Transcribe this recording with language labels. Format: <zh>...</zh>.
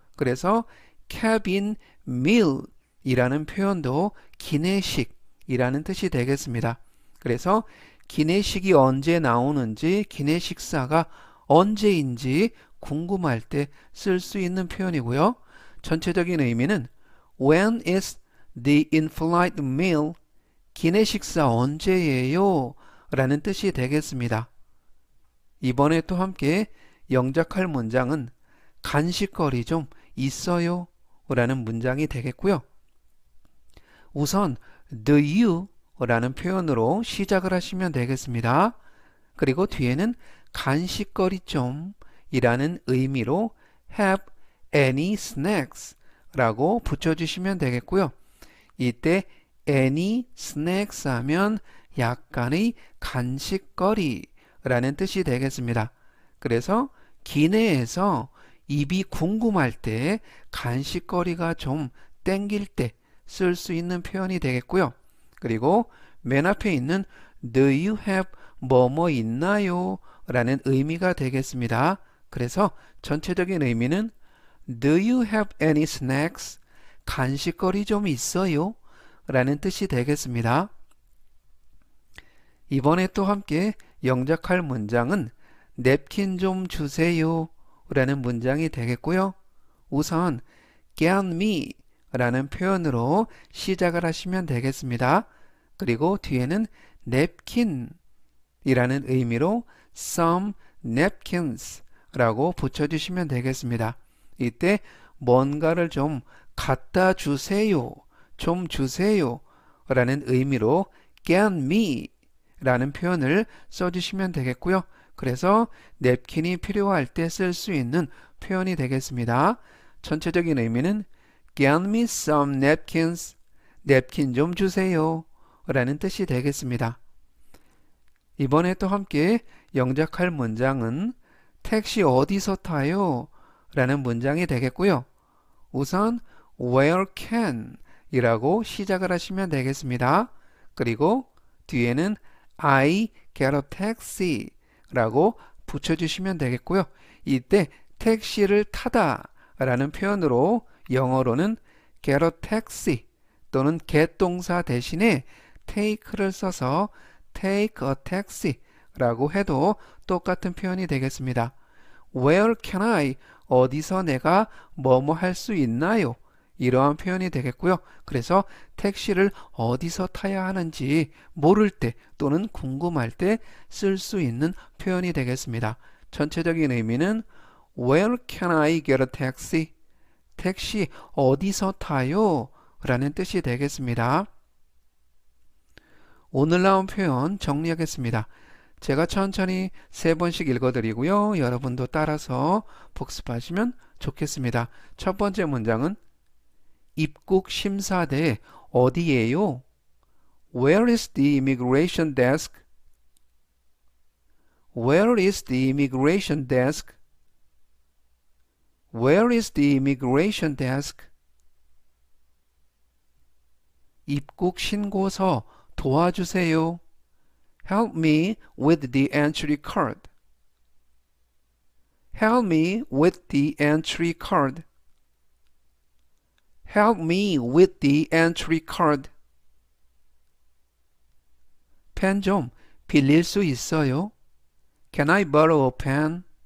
<ko>그래서</ko> <en>cabin meal</en> <ko>이라는 표현도 기내식이라는 뜻이 되겠습니다. 그래서 기내식이 언제 나오는지, 기내식사가 언제인지 궁금할 때 쓸 수 있는 표현이고요. 전체적인 의미는</ko> <en>When is the in-flight meal?</en> <ko>기내식사 언제예요? 라는 뜻이 되겠습니다. 이번에 또 함께 영작할 문장은 간식거리 좀 있어요? 라는 문장이 되겠고요. 우선</ko> <en>do you</en> <ko>라는 표현으로 시작을 하시면 되겠습니다. 그리고 뒤에는 간식거리 좀 이라는 의미로</ko> <en>have any snacks</en> <ko>라고 붙여주시면 되겠고요. 이때</ko> <en>any snacks</en> <ko>하면 약간의 간식거리 라는 뜻이 되겠습니다. 그래서 기내에서 입이 궁금할 때 간식거리가 좀 땡길 때 쓸 수 있는 표현이 되겠고요. 그리고 맨 앞에 있는</ko> <en>Do you have</en> <ko>뭐뭐 있나요? 라는 의미가 되겠습니다. 그래서 전체적인 의미는</ko> <en>Do you have any snacks?</en> <ko>간식거리 좀 있어요? 라는 뜻이 되겠습니다. 이번에 또 함께 영작할 문장은 냅킨 좀 주세요 라는 문장이 되겠고요. 우선</ko> <en>get me</en> <ko>라는 표현으로 시작을 하시면 되겠습니다. 그리고 뒤에는 냅킨 이라는 의미로</ko> <en>some napkins</en> <ko>라고 붙여주시면 되겠습니다. 이때 뭔가를 좀 갖다 주세요, 좀 주세요 라는 의미로</ko> <en>get me</en> <ko>라는 표현을 써주시면 되겠고요. 그래서 냅킨이 필요할 때 쓸 수 있는 표현이 되겠습니다. 전체적인 의미는</ko> <en>Get me some napkins.</en> <ko>냅킨 좀 주세요. 라는 뜻이 되겠습니다. 이번에 또 함께 영작할 문장은 택시 어디서 타요? 라는 문장이 되겠고요. 우선</ko> <en>Where can</en> <ko>이라고 시작을 하시면 되겠습니다. 그리고 뒤에는</ko> <en>I get a taxi</en> <ko>라고 붙여주시면 되겠고요. 이때 택시를 타다 라는 표현으로 영어로는</ko> <en>get a taxi</en> <ko>또는 get 동사 대신에 take를 써서</ko> <en>take a taxi</en> <ko>라고 해도 똑같은 표현이 되겠습니다.</ko> <en>Where can I?</en> <ko>어디서 내가 뭐뭐 할 수 있나요? 이러한 표현이 되겠고요. 그래서 택시를 어디서 타야 하는지 모를 때 또는 궁금할 때 쓸 수 있는 표현이 되겠습니다. 전체적인 의미는</ko> <en>Where can I get a taxi?</en> <ko>택시 어디서 타요? 라는 뜻이 되겠습니다. 오늘 나온 표현 정리하겠습니다. 제가 천천히 3번씩 읽어드리고요. 여러분도 따라서 복습하시면 좋겠습니다. 첫 번째 문장은 입국 심사대 어디예요?</ko> <en>Where is the immigration desk? Where is the immigration desk? Where is the immigration desk?</en> <ko>입국 신고서 도와주세요.</ko> <en>Help me with the entry card. Help me with the entry card. Help me with the entry card.</en> <ko>펜 좀 빌릴 수 있어요?</ko> <en>Can I borrow a pen?</en>